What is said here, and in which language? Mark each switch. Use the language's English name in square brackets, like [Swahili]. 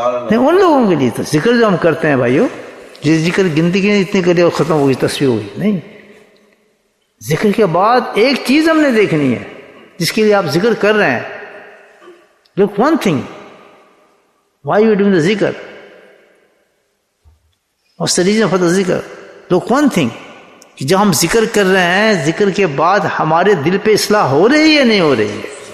[Urdu] نہیں ان لوگوں کے لیے تو ذکر جو ہم کرتے ہیں بھائیو، جس ذکر گنتی کی اتنے کرے اور ختم ہوگی، تصویر ہوگی نہیں. ذکر کے بعد ایک چیز ہم نے دیکھنی ہے جس کے لیے آپ ذکر کر رہے ہیں. [English] Look one thing why you doing the ذکر، what's the reason for the ذکر. Look one thing [Urdu] کہ جب ہم ذکر کر رہے ہیں ذکر کے بعد ہمارے دل پہ اصلاح ہو رہی ہے یا نہیں ہو رہی ہے.